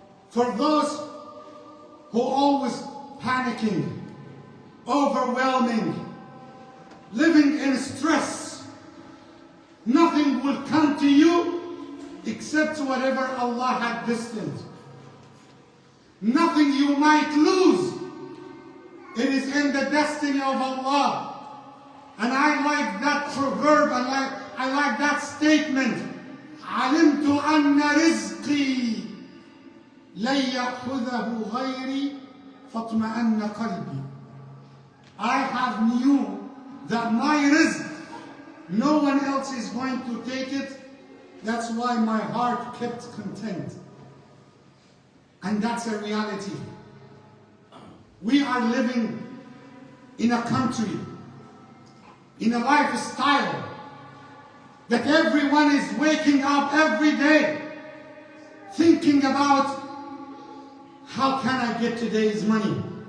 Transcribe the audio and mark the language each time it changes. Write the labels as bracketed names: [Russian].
[English] For those who are always panicking, overwhelming, living in stress, nothing will come to you except whatever Allah had destined. Nothing you might lose. It is in the destiny of Allah. And I like that proverb, I like that statement. [Arabic] علمت أن رزقي لن يأخذه غيري فاطمأن قلبي. [English] I have knew that my rizq, no one else is going to take it. That's why my heart kept content. And that's a reality. We are living in a country, in a lifestyle, that everyone is waking up every day thinking about, how can I get today's money?